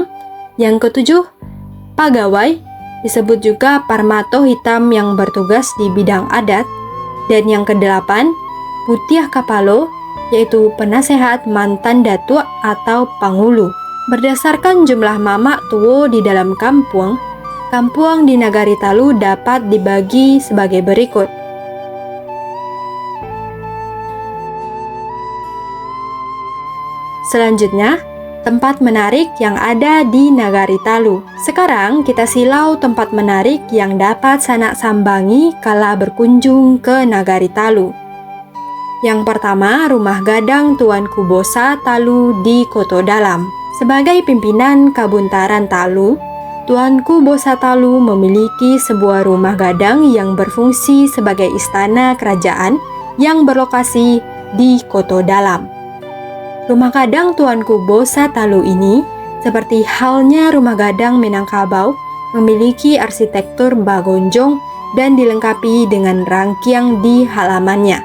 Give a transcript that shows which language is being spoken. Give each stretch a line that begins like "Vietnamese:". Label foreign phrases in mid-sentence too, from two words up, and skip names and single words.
Indonesian: Yang ketujuh, Pagawai, disebut juga Parmato Hitam yang bertugas di bidang adat. Dan yang kedelapan, Putih Kapalo, yaitu penasehat mantan datuk atau panghulu. Berdasarkan jumlah mamak tuwo di dalam kampung di Nagari Talu dapat dibagi sebagai berikut. Selanjutnya, tempat menarik yang ada di Nagari Talu. Sekarang kita silau tempat menarik yang dapat sanak sambangi kala berkunjung ke Nagari Talu. Yang pertama, rumah gadang Tuanku Bosa Talu di Koto Dalam. Sebagai pimpinan Kabuntaran Talu, Tuanku Bosa Talu memiliki sebuah rumah gadang yang berfungsi sebagai istana kerajaan yang berlokasi di Koto Dalam. Rumah gadang Tuanku Bosa Talu ini, seperti halnya rumah gadang Minangkabau, memiliki arsitektur bagonjong dan dilengkapi dengan rangkiang di halamannya.